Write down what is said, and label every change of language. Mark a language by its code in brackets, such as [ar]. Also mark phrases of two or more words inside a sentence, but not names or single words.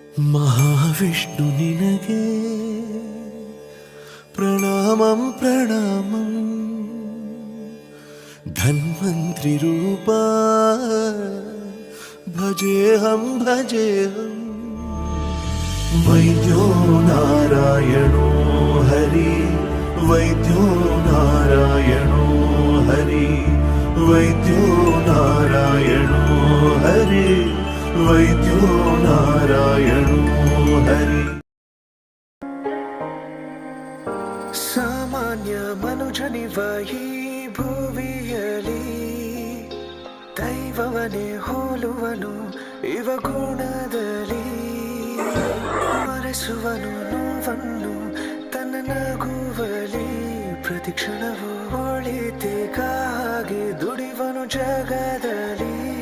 [kn] ಮಹಾವಿಷ್ಣು ನಿನಗೆ ಪ್ರಣಾಮಂ ಪ್ರಣಾಮಂ. [sa] ಧನ್ವಂತ್ರಿ ರೂಪ ಭಜೇಹಂ ಭಜೇಹಂ. ವೈದ್ಯೋ ನಾರಾಯಣೋ ಹರಿ, ವೈದ್ಯೋ ನಾರಾಯಣೋ ಹರಿ, ವೈದ್ಯೋ ನಾರಾಯಣೋ ಹರಿ, ವೈದ್ಯೋ ನಾರಾಯಣೋ ಹರಿ. [kn] ಸಾಮಾನ್ಯ ಮನುಜನಿವ ಈ ಭುವಿಯಲಿ ದೈವವನೇ ಹೋಲುವನು ಇವ ಗುಣದಲ್ಲಿ. ಮರೆಸುವನು ನೋವನ್ನು ತನ್ನ ನಗುವಲಿ, ಪ್ರತಿ ಕ್ಷಣವೂ ಒಳಿತಿಗಾಗಿ ದುಡಿವನು ಜಗದಲ್ಲಿ.